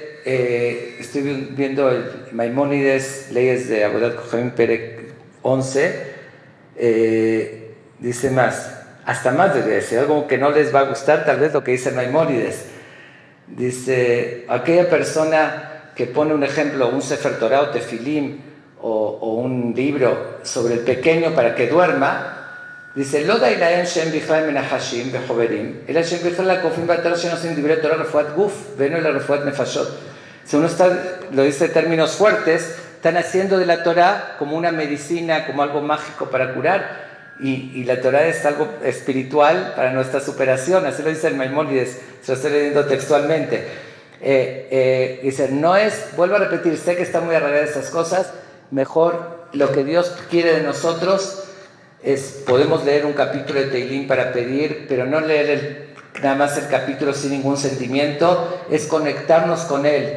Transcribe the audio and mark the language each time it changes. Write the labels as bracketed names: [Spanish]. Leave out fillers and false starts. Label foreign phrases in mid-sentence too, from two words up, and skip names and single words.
[Spanish] estoy viendo el Maimónides, Leyes de Avodat Kohanim, Perek 11, dice hasta más debe decir, algo que no les va a gustar, tal vez lo que dice Maimónides. Dice, aquella persona que pone un ejemplo, un [Hebrew] Sefer Torah [Spanish] o Tefilim, o un libro sobre el pequeño para que duerma, dice, [Hebrew] לא די להם שהם בכלל מנחשים וחוברים, אלא שהם בכלל כופרים באתר שנושאים דברי תורה רפואת גוף ואינו אלא רפואת נפשות. [Spanish] Si uno lo dice en términos fuertes, están haciendo de la Torah como una medicina, como algo mágico para curar, y la Torah es algo espiritual para nuestra superación, así lo dice el Maimónides, se lo estoy leyendo textualmente. Dice, no es, vuelvo a repetir, sé que está muy arraigada esas cosas, mejor lo que Dios quiere de nosotros podemos leer un capítulo de Teilín para pedir, pero no leer nada más el capítulo sin ningún sentimiento, es conectarnos con Él.